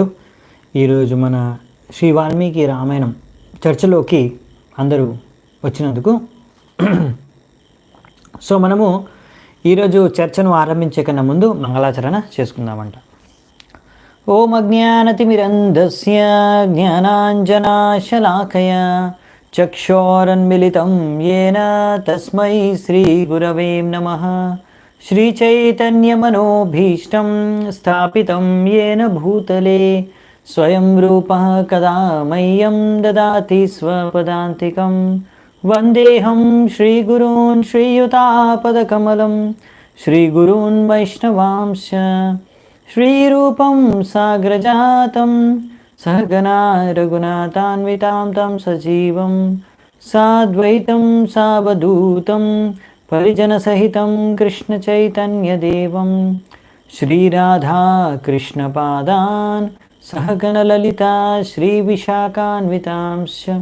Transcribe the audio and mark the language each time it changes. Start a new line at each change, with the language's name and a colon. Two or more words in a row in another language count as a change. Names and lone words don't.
Telugu: ఈరోజు మన శ్రీ వాల్మీకి రామాయణం చర్చలోకి అందరూ వచ్చినందుకు మనము ఈరోజు చర్చను ఆరంభించే కన్నా ముందు మంగళాచరణ చేసుకుందామంట.
Sanskrit: ఓం అజ్ఞానతిమిరంధస్య జ్ఞానాంజనాశలాకయ చక్షోరన్మిళితం యేన తస్మై శ్రీగురవే నమః. श्रीचैतन्यमनोभीष्टं स्थापितं येन भूतले स्वयं रूपः कदा मह्यं ददाति स्वपदान्तिकं. वन्देऽहं श्रीगुरून् श्रीयुतापदकमलं श्रीगुरून् वैष्णवांश्च श्रीरूपं साग्रजातं सहगना रघुनाथान्वितां तं सजीवं साद्वैतं सावधूतं परिजनसहितं कृष्णचैतन्यदेवं श्रीराधा कृष्णपादान् सहगणललिता श्रीविशाखान्वितांश्च.